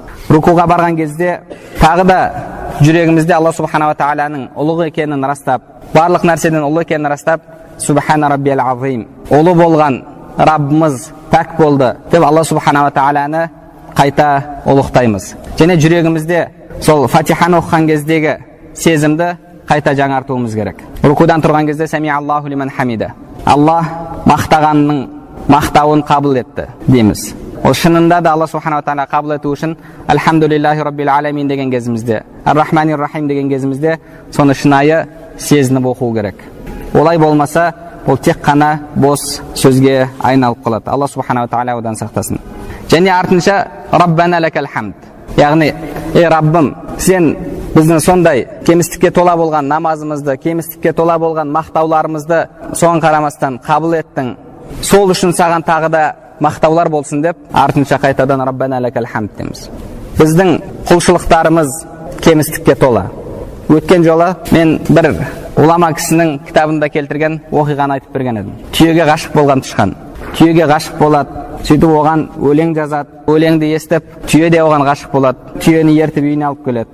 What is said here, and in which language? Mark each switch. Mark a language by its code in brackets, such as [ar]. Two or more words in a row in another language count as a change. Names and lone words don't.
[kk] Рукуға барған кезде тағы да жүрегімізде Алла субханала тағаланың ұлы екенін растап, барлық нәрседен ұлы екенін растап, [ar] سبحان ربي العظيم, [kk] ұлы болған Раббымыз пәк болды деп Алла субханала тағаланы қайта ұлықтаймыз. Және жүрегімізде сол Фатиханы оқыған кездегі сезімді қайта жаңартуымыз керек. Рукудан тұрған кезде [ar] سمع الله لمن حمده, [kk] Алла мақтағанның мақтауын қабыл етті дейміз. Ол шынында да Алла субханала тағала қабыл ету үшін [ar] الحمد لله رب العالمين [kk] деген кезімізде, [ar] الرحمن الرحيم [kk] деген кезімізде соны шынайы сезініп оқу керек. Олай болмаса, ол тек қана бос сөзге айналып қалады. Алла субханала тағала одан сақтасын. Және артынша [ar] ربنا لك الحمد. [kk] Яғни, ей Раббым, сен біздің сондай кемістікке тола болған намазымызды, кемістікке тола болған мақтауларымызды соған қарамастан қабыл еттің. Сол үшін саған тағы да мақтаулар болсын деп, артынша қайтадан [ar] ربنا لك الحمد [kk] дейміз. Біздің құлшылықтарымыз кемістікке тола. Өткен жолы мен бір улама кісінің кітабында келтірген оқиғаны айтып берген едім. Түйеге ғашық болған тышқан. Түйеге ғашық болады, сөйтіп оған өлең жазады. Өлеңді естіп, түйе де оған ғашық болады. Түйені ертіп үйіне алып келеді.